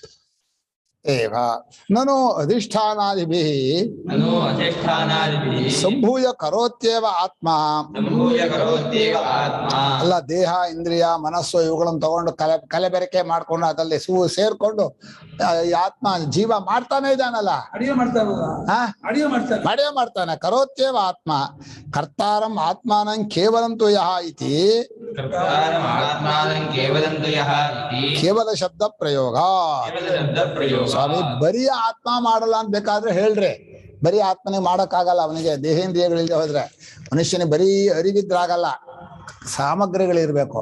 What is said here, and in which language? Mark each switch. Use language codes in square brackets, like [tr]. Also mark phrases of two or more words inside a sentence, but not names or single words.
[sa] ಏವ ನನು ಅಧಿಷ್ಠಾನಾದಿಭಿಃ ಸಂಭೂಯ ಕರೋತ್ಯೇವ ಆತ್ಮ. [kn] ಅಲ್ಲ, ದೇಹ ಇಂದ್ರಿಯ ಮನಸ್ಸು ಇವುಗಳನ್ನು ತಗೊಂಡು ಕಲೆಬೆರಕೆ ಮಾಡ್ಕೊಂಡು ಅದರಲ್ಲಿ ಸೇರ್ಕೊಂಡು ಆತ್ಮ ಜೀವ ಮಾಡ್ತಾನೆ ಇದ್ದಾನಲ್ಲ, ಅಡಿಗೆ [sa] ಮಾಡ್ತಾನೆ. ಕರೋತ್ಯೇವ ಆತ್ಮ ಕರ್ತಾರಂ ಆತ್ಮಾನಂ ಕೇವಲಂತು ಯಹ ಇತಿ ಕೇವಲ ಶಬ್ದ ಪ್ರಯೋಗ. [kn] ಸ್ವಾಮಿ ಬರೀ ಆತ್ಮ ಮಾಡಲ್ಲ ಅಂತ ಬೇಕಾದ್ರೆ ಹೇಳ್ರಿ, ಬರೀ ಆತ್ಮನಿಗೆ ಮಾಡಕ್ಕಾಗಲ್ಲ. ಅವನಿಗೆ ದೇಹೇಂದ್ರಿಯಗಳಿಂದ ಹೋದ್ರೆ ಮನುಷ್ಯನಿಗೆ ಬರೀ ಅರಿವಿದ್ರಾಗಲ್ಲ, ಸಾಮಗ್ರಿಗಳಿರ್ಬೇಕು.